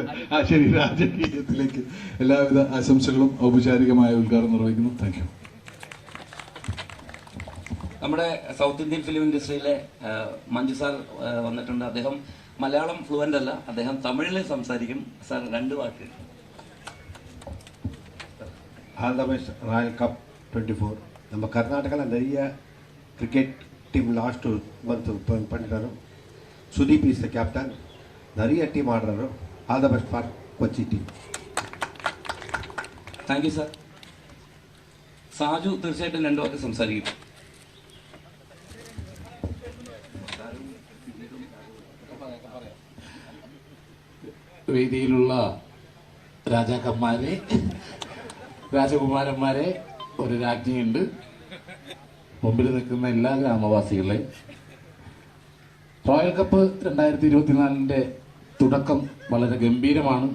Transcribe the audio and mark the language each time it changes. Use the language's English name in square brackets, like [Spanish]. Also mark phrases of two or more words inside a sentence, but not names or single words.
[Malayalam] ശരി, രാജകീയത്തിലേക്ക് എല്ലാവിധ ആശംസകളും ഔപചാരികമായ ഉദ്ഘാടനം നിർവഹിക്കുന്നു. [English] Thank you. [Malayalam] നമ്മുടെ [English] South Indian film industryയിലെ [Malayalam] മഞ്ജു സാർ വന്നിട്ടുണ്ട്. അദ്ദേഹം മലയാളം ഫ്ലുവൻ്റ് അല്ല, അദ്ദേഹം തമിഴിൽ സംസാരിക്കും. സാർ 2 വാക്ക്. [English] All the best Royal Cup 24. [Tamil] நம்ம கர்நாடகாவில் நிறைய [English] cricket team last month [Tamil] பண்ணிட்டாரு. [English] Sudeep is the captain. [Tamil] நிறைய டீம் ஆடுறாரு. [English] All the best for Kochi team. Thank you sir. [Malayalam] സാജു തീർച്ചയായിട്ടും 2 വാക്ക് സംസാരിക്കും. വേദിയിലുള്ള രാജാക്കന്മാരെ, രാജകുമാരന്മാരെ, ഒരു രാജ്ഞിയുണ്ട്, മുമ്പിൽ നിൽക്കുന്ന എല്ലാ ഗ്രാമവാസികളെ, റോയൽ കപ്പ് 2024 തുടക്കം വളരെ ഗംഭീരമാണ്.